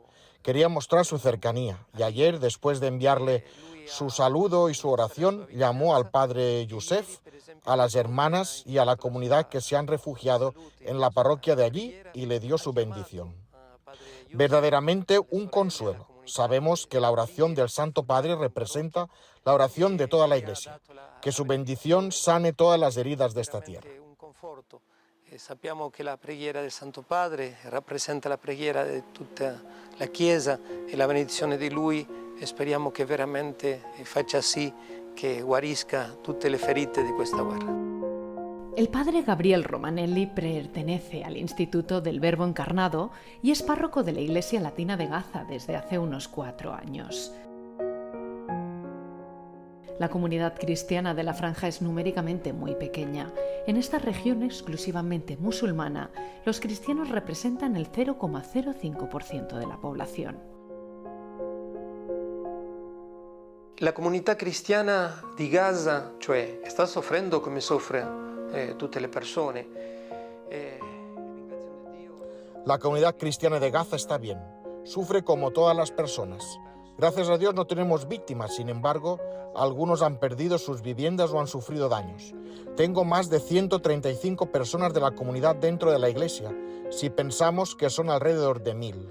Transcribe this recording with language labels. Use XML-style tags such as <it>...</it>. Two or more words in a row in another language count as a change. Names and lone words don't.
<es>Quería mostrar su cercanía y ayer, después de enviarle su saludo y su oración, llamó al padre Youssef, a las hermanas y a la comunidad que se han refugiado en la parroquia de allí y le dio su bendición. Verdaderamente un consuelo. Sabemos que la oración del Santo Padre representa la oración de toda la Iglesia. Que su bendición sane todas las heridas de esta tierra.</es> <it>Sappiamo che la preghiera del Santo Padre rappresenta la preghiera di tutta la Chiesa e la benedizione di Lui, e speriamo che veramente faccia sì che guarisca tutte le ferite di questa guerra.</it> <es>El padre Gabriel Romanelli pertenece al Instituto del Verbo Encarnado y es párroco de la Iglesia Latina de Gaza desde hace unos 4 años. La comunidad cristiana de la franja es numéricamente muy pequeña. En esta región exclusivamente musulmana, los cristianos representan el 0,05% de la población.</es> <it>La comunità cristiana di Gaza, cioè, sta soffrendo come soffre tutte le persone.</it> <es>La comunidad cristiana de Gaza está bien, sufre como todas las personas. Gracias a Dios no tenemos víctimas, sin embargo, algunos han perdido sus viviendas o han sufrido daños. Tengo más de 135 personas de la comunidad dentro de la iglesia, si pensamos que son alrededor de 1000.</es>